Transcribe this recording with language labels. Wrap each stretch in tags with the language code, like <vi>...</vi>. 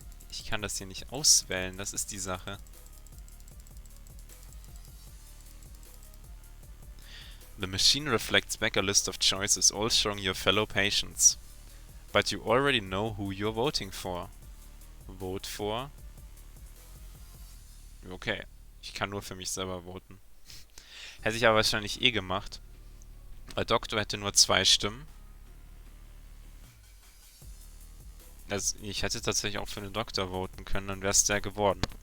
<de>Ich kann das hier nicht auswählen, das ist die Sache.</de> <en>The machine reflects back a list of choices, all showing your fellow patients. But you already know who you're voting for. Vote for.</en> <de>Okay, ich kann nur für mich selber voten. Hätte ich aber wahrscheinlich eh gemacht. Weil Doktor hätte nur 2 Stimmen. Also ich hätte tatsächlich auch für den Doktor voten können, dann wäre es der geworden.</de>